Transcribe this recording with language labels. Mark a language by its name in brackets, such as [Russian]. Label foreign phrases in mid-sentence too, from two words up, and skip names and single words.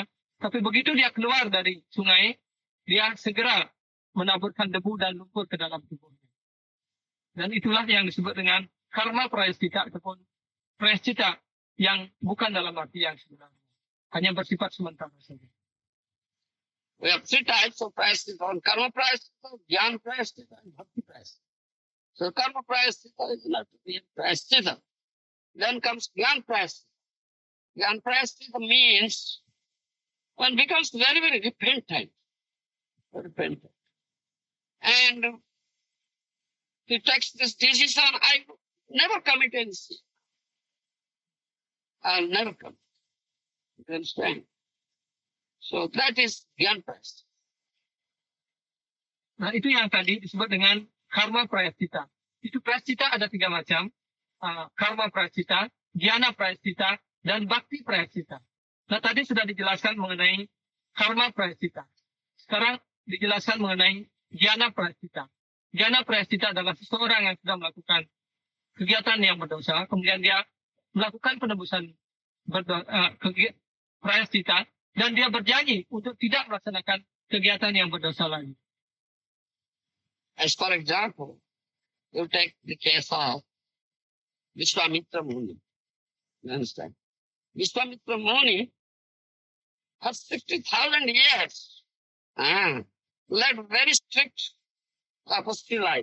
[Indonesian] Tapi begitu dia keluar dari sungai, dia segera menaburkan debu dan lumpur ke dalam tubuhnya. Dan itulah yang disebut dengan karma prayascita ataupun prayascita yang bukan dalam arti yang sebenarnya. Hanya bersifat sementara saja. [English] We have three types of prayascita: karma prayascita, jnana prayascita, and bhakti prayascita. So karma prayascita is not real prayascita. Then comes jnana prayascita. Jnana prayascita means one becomes very, very repentant. And he takes this decision, I never commit any sin. I'll never commit. You understand? So that is jnana prayascita. [Indonesian] Nah, itu yang tadi disebut dengan karma prayascita. Itu prayascita ada 3 macam. Karma prayascita, jnana prayascita, dan bhakti prayascita. Nah, tadi sudah dijelaskan mengenai karma prayascita. Sekarang dijelaskan mengenai jana prayascita. Jana prayascita adalah seseorang yang sudah melakukan kegiatan yang berdosa, kemudian dia melakukan penebusan prayascita, dan dia berjanji untuk tidak melaksanakan kegiatan yang berdosa lagi. [English] As for example, you take the case of Vishwamitra Muni. You understand? Vishwamitra Muni has 60,000 years. Led very strict tapasya life.